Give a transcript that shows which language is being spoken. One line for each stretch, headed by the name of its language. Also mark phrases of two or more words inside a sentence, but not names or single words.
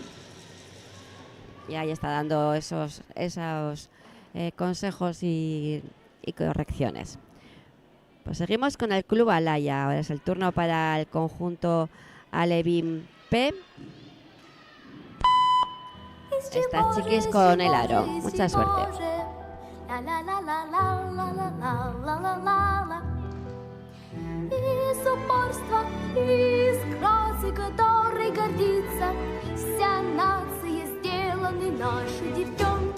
Spanish: Y ahí está dando esos consejos y correcciones. Pues seguimos con el Club Alaya. Ahora es el turno para el conjunto Alevín P. Estas chiquis con el aro. Mucha suerte.
Russian: Из упорства, из краски, которой гордится вся нация, сделаны наши девчонки.